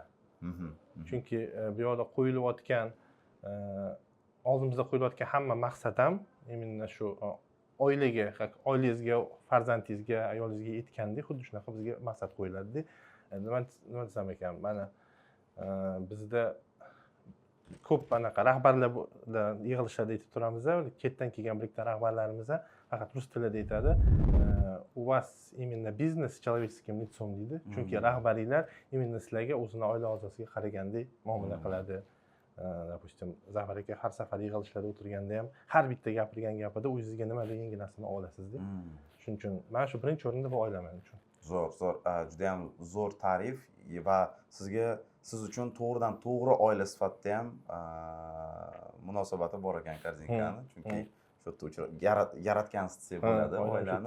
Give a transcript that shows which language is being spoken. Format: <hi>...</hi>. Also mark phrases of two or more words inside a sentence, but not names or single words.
<uz>Chunki bu yerda qo'yilayotgan oldimizda qo'yilayotgan hamma maqsad ham именно shu oilaga, oilangizga, farzandingizga, ayolingizga yetgandek xuddi shunaqa bizga maqsad qo'yiladi. Nima desam ekan, mana bizda ko'p anaqa rahbarlar yig'ilishlarda aytib turamiz, chetdan kelgan bir ikkita rahbarlarimiz faqat rus tilida aytadi.</uz> <ru>У вас именно бизнес с человеческим лицом deydi.</ru> <uz>Chunki rahbariylar именно sizlarga o'zini oila a'zosiga qaragandek muomala qiladi. Допустим, Zafar aka har safar yig'ilishlarda o'tirganda ham har bitta gapirgan gapida o'zingizga nimadir yangi narsani olasizda. Shuning uchun men shu birinchi o'rinda bu oila men uchun. Zo'r. Juda ham zo'r ta'rif va siz uchun to'g'ridan to'g'ri oila sifatida ham munosabati bor ekan Korzinkani, chunki shu yerda yaratgansiz desak bo'ladi oilani.</uz>